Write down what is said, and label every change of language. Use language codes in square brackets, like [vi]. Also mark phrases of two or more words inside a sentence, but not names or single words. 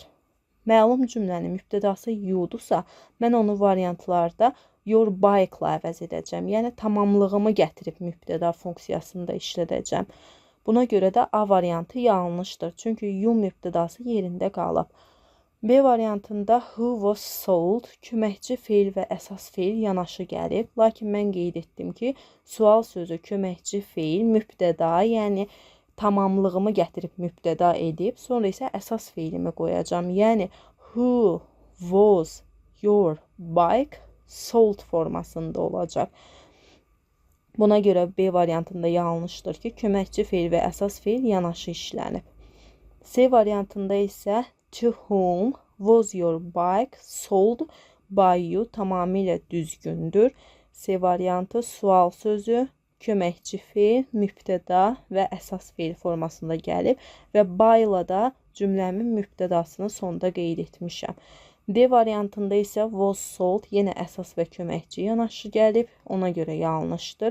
[az] Məlum cümlənin mübtədası you'dursa, mən onu variantlarda [en] your bike- [az] la əvəz edəcəm. Yəni tamamlığımı gətirib mübtəda funksiyasında işlədəcəm. Buna görə də A variantı yanlışdır. Çünki you mübtədası yerində qalıb. B variantında [en] who was sold, [az] köməkçi feil və əsas feil yanaşı gəlib. Lakin mən qeyd etdim ki, sual sözü köməkçi feil, mübtəda, yəni tamamlığımı gətirib mübtəda edib, sonra isə əsas feilimi qoyacam. Yəni [en] who was your bike sold [az] formasında olacaq. Buna görə B variantında yanlışdır ki, köməkçi feil və əsas feil yanaşı işlənib. C variantında isə [en] to whom was your bike sold by you [az] tamamilə düzgündür. C variantı sual sözü, köməkçi feil, mübtəda və əsas feil formasında gəlib və by ilə da cümləmin mübtədasını sonda qeyd etmişəm. D variantında isə [en] was sold, [az] yenə əsas və köməkçi yanaşı gəlib, ona görə yanlışdır.